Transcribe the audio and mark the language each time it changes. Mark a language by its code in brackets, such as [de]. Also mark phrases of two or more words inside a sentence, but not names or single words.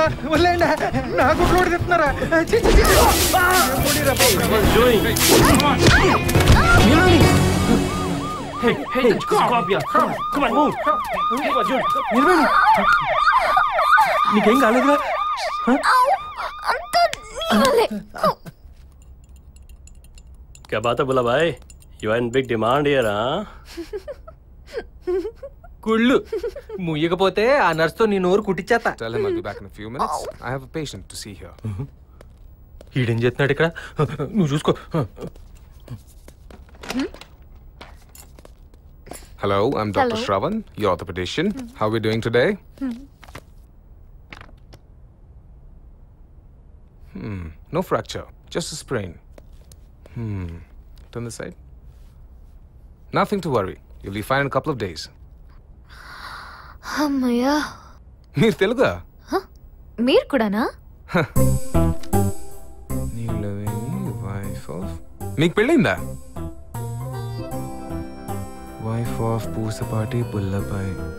[te] వదిలేండి, నా గుడ్లు ఓడి తిప్పుతున్నారా? నీకేం కాలేదుగా? [hi] क्या बात है बुला भाई, [en] you are in big demand here. [te] కుళ్ళు ముయ్యకపోతే ఆ నర్సుతో నీ నోరు కుట్టించేస్తా. [en] Tell him I'll be back in a few minutes. I have a patient to see here. [te] ఈడేం చేస్తున్నాడు ఇక్కడ? నువ్వు చూసుకో. [en] Hello, I'm Dr. Hello. Shravan, your orthopedician. How are we doing today? No fracture, just a sprain. Turn the side. Nothing to worry. You'll be fine in a couple of days. [te] అమ్మయ్యా. మీరు తెలుగా? మీరు కూడానా? మీకు పెళ్ళిందా? [en] Wife of Pusapati Bullabai.